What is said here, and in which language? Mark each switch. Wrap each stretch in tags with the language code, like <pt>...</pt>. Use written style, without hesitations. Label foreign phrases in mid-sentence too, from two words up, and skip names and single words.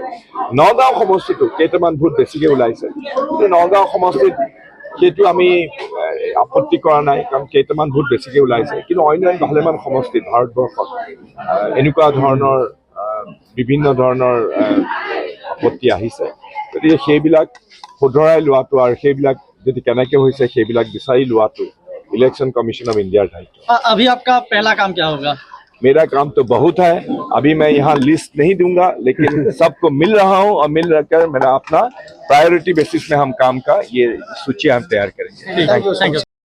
<as>নগাঁও সমষ্টিটো কেইটামান ভোট বেছিকৈ ওলাইছে কিন্তু নগাঁও সমষ্টিত সেইটো আমি আপত্তি কৰা নাই কাৰণ কেইটামান ভোট বেছিকৈ ওলাইছে কিন্তু অন্য ভালেমান সমষ্টিত ভাৰতবৰ্ষত এনেকুৱা ধৰণৰ বিভিন্ন ধৰণৰ আপত্তি আহিছে গতিকে সেইবিলাক শুধৰাই লোৱাটো আৰু সেইবিলাক যদি কেনেকৈ হৈছে সেইবিলাক বিচাৰি লোৱাটো इलेक्शन कमीशन ऑफ इंडिया दायित्व।</as> <hi>अभी आपका पहला काम क्या होगा? मेरा काम तो बहुत है अभी मैं यहाँ लिस्ट नहीं दूंगा लेकिन सबको मिल रहा हूँ और मिल रखकर मेरा अपना</hi> <en>priority basis</en> <hi>में हम काम का ये सूची हम तैयार करेंगे।</hi> <en>Thank you.</en>